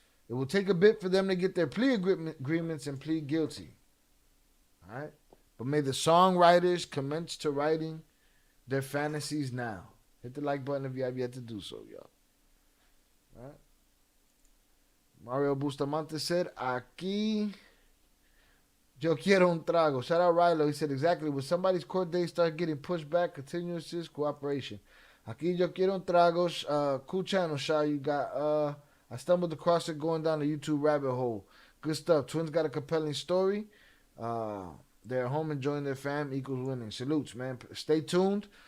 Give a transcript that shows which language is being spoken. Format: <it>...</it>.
<en>It will take a bit for them to get their plea agreements and plead guilty. All right? But may the songwriters commence to writing their fantasies now. Hit the like button if you have yet to do so, y'all. All right?</en> <es>Mario Bustamante said, aquí yo quiero un trago.</es> <en>Shout out Rilo. He said, exactly. When somebody's court date starts getting pushed back, continuous cooperation. Aquí yo quiero un trago. Cool channel, Sha. You got, I stumbled across it going down the YouTube rabbit hole. Good stuff. Twins got a compelling story. They're at home enjoying their fam equals winning. Salutes, man. Stay tuned.</en>